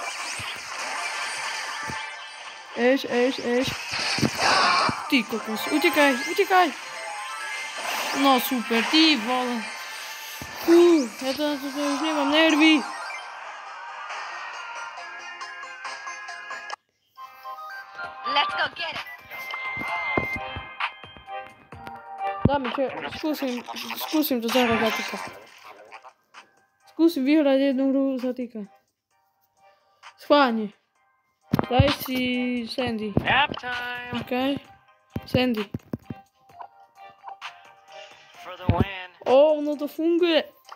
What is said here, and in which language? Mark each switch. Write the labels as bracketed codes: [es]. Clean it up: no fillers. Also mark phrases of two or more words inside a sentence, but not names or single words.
[sk] Eš. Ty kokos. Utekaj. No super, ty vole. Ja to na toto už nemám nervy. [en] Let's go get it. [sk] Dáme, skúsim to zahrať zatyka. Skúsim vyhrať jednu hru zatyka. Schválne. Daj si Sandy. OK. Sandy. No to funguje.